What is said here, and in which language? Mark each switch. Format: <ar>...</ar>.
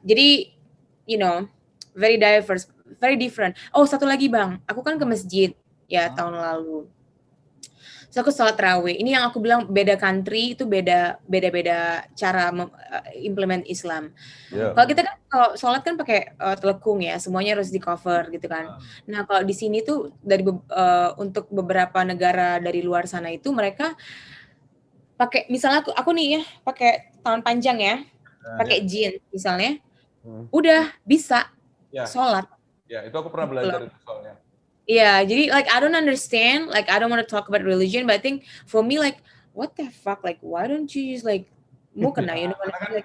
<en>Jadi, you know, very diverse, very different.</en> <id>Oh, satu lagi Bang, aku kan ke masjid ya tahun lalu. So aku sholat tarawih. Ini yang aku bilang beda country itu beda cara implement Islam. Kalau kita kan kalau sholat kan pakai telekung ya, semuanya harus di cover gitu kan. Nah kalau di sini tuh untuk beberapa negara dari luar sana itu mereka pakai, misalnya aku nih ya pakai tangan panjang ya, pakai jeans misalnya, udah bisa sholat. Ya itu aku pernah belajar itu soalnya.</id> <en>Yeah, jadi like I don't understand, like I don't want to talk about religion, but I think for me like what the fuck, like why don't you just like</en> <id>mau kena</id> <en>you know like</en>